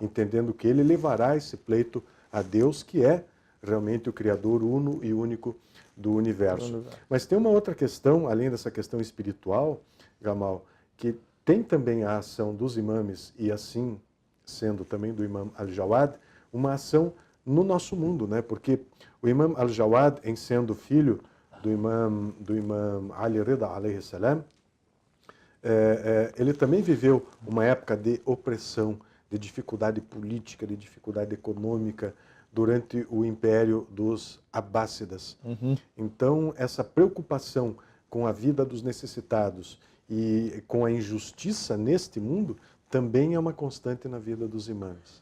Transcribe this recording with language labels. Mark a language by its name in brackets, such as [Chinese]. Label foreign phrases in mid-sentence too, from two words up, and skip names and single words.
[Portuguese] Entendendo que ele levará esse pleito a Deus, que é realmente o Criador uno e único do universo. Mas tem uma outra questão, além dessa questão espiritual, Gamal, que tem também a ação dos imames, e assim sendo também do imam Al-Jawad, uma ação no nosso mundo, né? Porque o imam Al-Jawad, em sendo filho do imam Ali Rida, [Arabic] عليه السلام, [Portuguese] ele também viveu uma época de opressão, de dificuldade política, de dificuldade econômica, durante o império dos Abássidas. Então, essa preocupação com a vida dos necessitados e com a injustiça neste mundo também é uma constante na vida dos imãs.